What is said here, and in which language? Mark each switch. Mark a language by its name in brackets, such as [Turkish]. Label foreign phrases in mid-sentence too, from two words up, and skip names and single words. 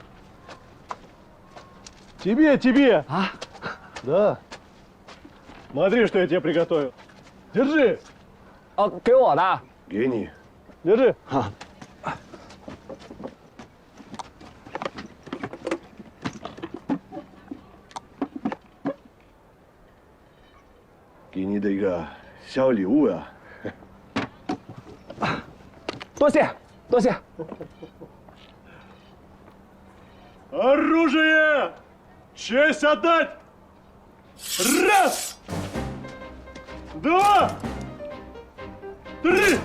[Russian] Тебе, тебе. А? Да. Смотри, что я тебе приготовил. Держи. [Chinese] 哦，给我的。给你。 [Russian] Держи. [Chinese] 好。给你的一个小礼物啊。多谢，多谢。 [Russian] Оружие! Честь отдать! Раз! Два! Три!